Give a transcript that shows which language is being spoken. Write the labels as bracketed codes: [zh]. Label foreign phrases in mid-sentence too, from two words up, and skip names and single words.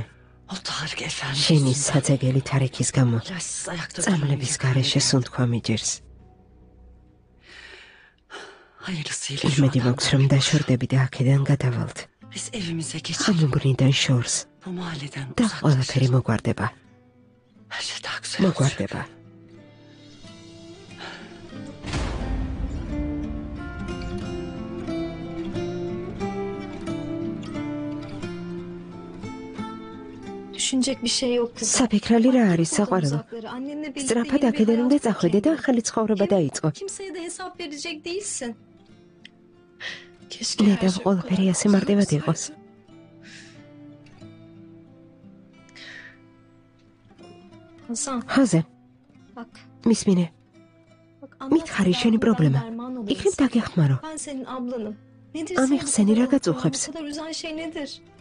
[ka] შენი საძეგელი თარიქის გამო წამლების გარეშე სუნთქვა მიჯერს. იმედი მაქვს, რომ დაშორდები და აქედან გადავალთ. ხამუბრიდან შორს და ყველაფერი მოგვარდება. მოგვარდება. [tr] Düşünecek bir şey yok kızım. [ka] საფიქრალი რა არის საყვარელო? სწრაფად აქედან უნდა წახვიდე და ახალი ცხოვრება დაიწყო. [tr] Kimseye de hesap verecek değilsin. [ka] ნედავ ყველაფერი ასე მარტივად იყოს. [tr] Hasan, [ka] ხაზე, [tr] bak. [ka] მისმინე, მითხარი შენი პრობლემა. იქნებ დაგეხმარო. [tr] Ben senin ablanım. Nedir [ka] ამიხსენი რა გაწუხებს? [tr] Bu kadar üzen şey nedir?